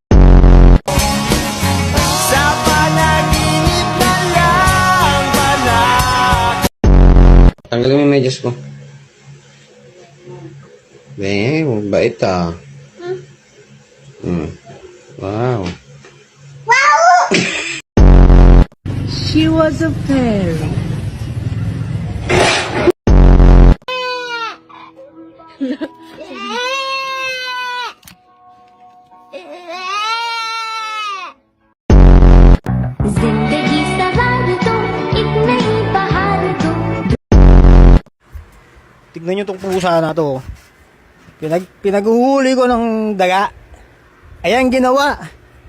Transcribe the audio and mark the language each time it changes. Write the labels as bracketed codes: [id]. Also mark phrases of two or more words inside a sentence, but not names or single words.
[tl] Sa panaginip na lang Tanggalin mo yung medyas ko. Bait ah. Wow. [en] She was a fairy. [hi] जिंदगी सवार दो एक नई बहार दो. [tl] Tignan nyo tong pusa na to. Pinaguhuli ko ng daga. Ayan ginawa.